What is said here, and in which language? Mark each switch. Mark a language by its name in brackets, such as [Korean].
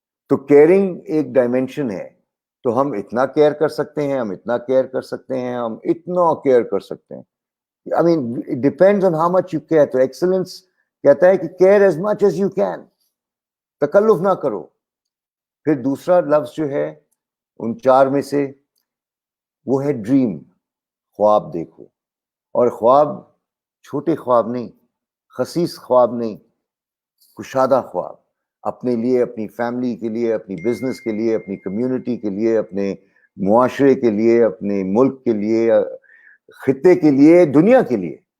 [Urdu] تو کیئرنگ ایک ڈائمینشن ہے. تو ہم اتنا کیئر کر سکتے ہیں, ہم اتنا کیئر کر سکتے ہیں, ہم اتنا کیئر کر سکتے ہیں. [English] I mean, it depends on how much you care. [Urdu] تو ایکسلنس کہتا ہے کہ [English] care as much as you can. [Urdu] تکلف نہ کرو. پھر دوسرا لفظ جو ہے ان 4 میں سے وہ ہے ڈریم. خواب دیکھو, اور خواب چھوٹے خواب نہیں, خسیس خواب نہیں, کشادہ خواب, اپنے لیے, اپنی فیملی کے لیے, اپنی بزنس کے لیے, اپنی کمیونٹی کے لیے, اپنے معاشرے کے لیے, اپنے ملک کے لیے, خطے کے لیے, دنیا کے لیے.